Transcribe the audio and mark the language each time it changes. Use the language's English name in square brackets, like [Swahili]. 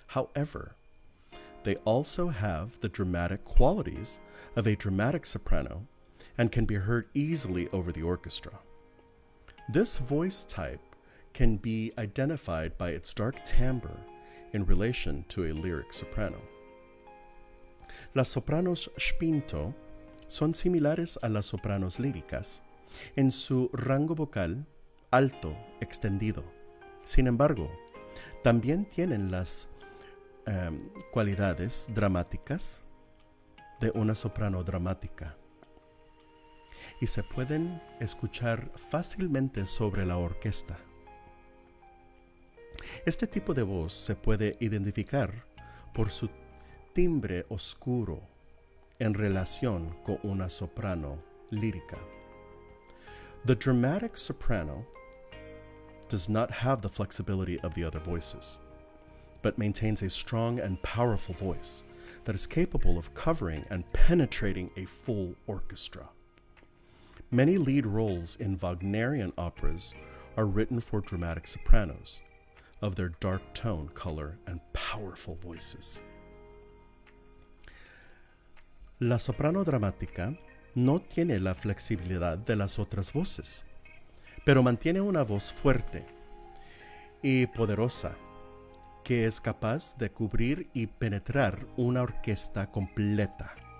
[English] However, they also have the dramatic qualities of a dramatic soprano and can be heard easily over the orchestra. This voice type can be identified by its dark timbre in relation to a lyric soprano. [Spanish] Las sopranos spinto son similares a las sopranos líricas en su rango vocal alto, extendido. Sin embargo, también tienen las cualidades dramáticas de una soprano dramática y se pueden escuchar fácilmente sobre la orquesta. Este tipo de voz se puede identificar por su timbre oscuro en relación con una soprano lírica. [English] The dramatic soprano does not have the flexibility of the other voices, but maintains a strong and powerful voice that is capable of covering and penetrating a full orchestra. Many lead roles in Wagnerian operas are written for dramatic sopranos of their dark tone, color, and powerful voices. [Spanish] La soprano dramática no tiene la flexibilidad de las otras voces, pero mantiene una voz fuerte y poderosa que es capaz de cubrir y penetrar una orquesta completa.